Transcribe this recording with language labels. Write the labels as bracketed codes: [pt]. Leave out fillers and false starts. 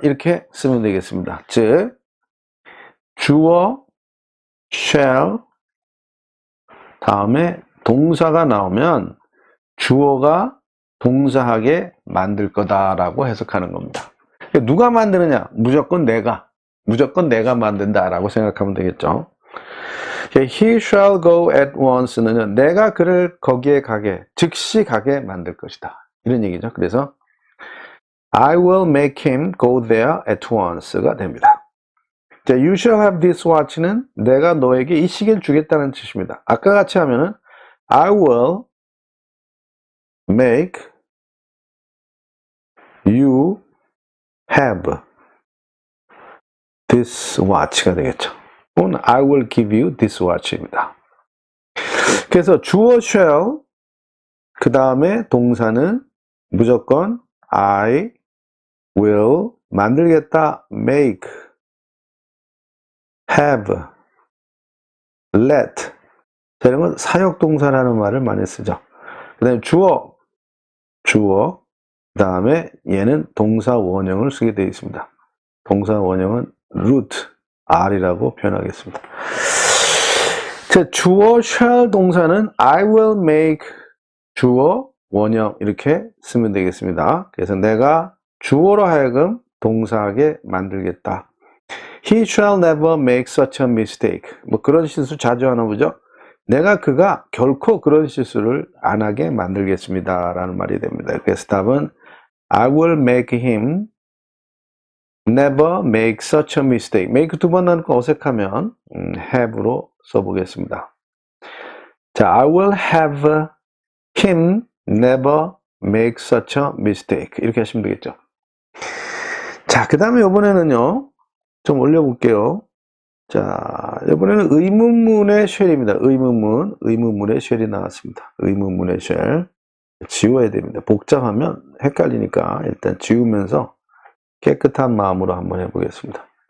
[ko] 이렇게 쓰면 되겠습니다. 즉, 주어 shall 다음에 동사가 나오면 주어가 동사하게 만들 거다라고 해석하는 겁니다. 누가 만드느냐? 무조건 내가 만든다라고 생각하면 되겠죠. [en] He shall go at once [ko] 는 내가 그를 거기에 가게, 즉시 가게 만들 것이다. 이런 얘기죠. 그래서 [en] I will make him go there at once가 [ko] 됩니다. 자, [en] you shall have this watch [ko] 는 내가 너에게 이 시계를 주겠다는 뜻입니다. 아까 같이 하면은 [en] I will make you have this watch가 [ko] 되겠죠. 또는 [en] I will give you this watch입니다. [ko] 그래서 주어 shall 그 다음에 동사는 무조건 [en] I will [ko] 만들겠다, [en] make, have, let. [ko] 자, 이런 건 사역동사라는 말을 많이 쓰죠. 그 다음에 주어, 그 다음에 얘는 동사 원형을 쓰게 되어 있습니다. 동사 원형은 root, R이라고 표현하겠습니다. 자, 주어 shall 동사는 [en] I will make [ko] 주어 원형 이렇게 쓰면 되겠습니다. 그래서 내가 주어로 하여금 동사하게 만들겠다. [en] He shall never make such a mistake. [ko] 뭐 그런 실수 자주 하나 보죠. 그가 결코 그런 실수를 안 하게 만들겠습니다. 라는 말이 됩니다. 그래서 답은 [en] I will make him never make such a mistake. [ko] make 두 번 나오니까 어색하면 have로 써보겠습니다. [en] 자, I will have him never make such a mistake. [ko] 이렇게 하시면 되겠죠. 자, 그 다음에 이번에는요, 좀 올려볼게요. 자, 이번에는 의문문의 shall입니다. 의문문의 shall이 나왔습니다. 의문문의 shall. 지워야 됩니다. 복잡하면 헷갈리니까 일단 지우면서 깨끗한 마음으로 한번 해보겠습니다.